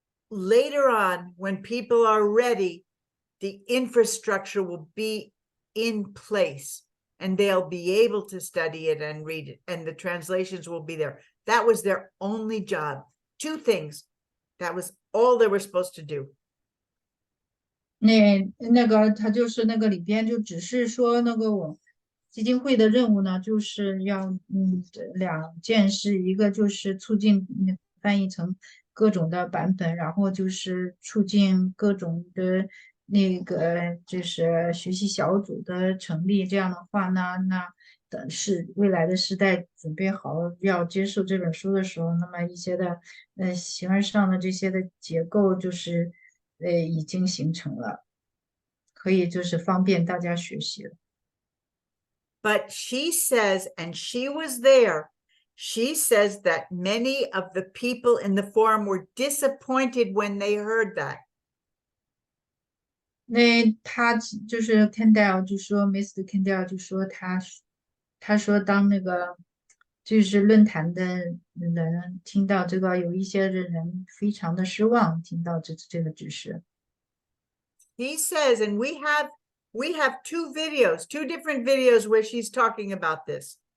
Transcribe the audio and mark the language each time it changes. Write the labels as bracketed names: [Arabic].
[English] later on, when people are ready, the infrastructure will be in place and they'll be able to study it and read it, and the translations will be there. That was their only job. 2 things. That was all they were supposed to do. [Chinese] 那个他就是那个里边就只是说那个我基金会的任务呢，就是要2件事，一个就是促进翻译成各种的版本，然后就是促进各种的那个就是学习小组的成立。这样的话呢，那等是未来的时代准备好要接受这本书的时候，那么一些的形而上的这些的结构就是已经形成了，可以就是方便大家学习了。 [English] But she says, and she was there, she says that many of the people in the forum were disappointed when they heard that. [Chinese] 那他就是 Kendall 就说 Mr. Kendall 就说他说当那个就是论坛的人听到这个，有一些的人非常的失望，听到这个指示。 [English] He says, and we have 2 videos, 2 different videos where she's talking about this.